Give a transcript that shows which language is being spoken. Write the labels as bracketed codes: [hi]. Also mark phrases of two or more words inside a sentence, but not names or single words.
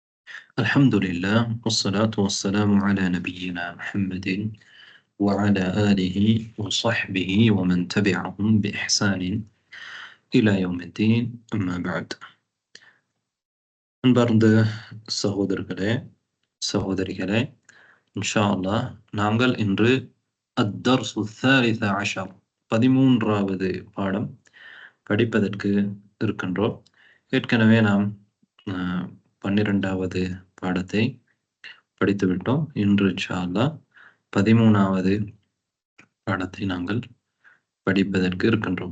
[ar] الحمد لله والصلاة والسلام على نبينا محمد وعلى آله وصحبه ومن تبعهم بإحسان إلى يوم الدين أما بعد [ta] அன்பார்ந்த சகோதரர்களே சகோதரிகளே [ar] إن شاء الله [ta] நாங்கள் இன்று [ar] الدرس الثالث عشر [ta] 13வது பாடம் படிப்பதற்கு இருக்கின்றோம். ஏற்கனவே நாம் 12வது பாடத்தை படித்துவிட்டோம். இன்று [ar] إن شاء الله [ta] 13வது பாடத்தை நாங்கள் படிப்பதற்கு இருக்கின்றோம்.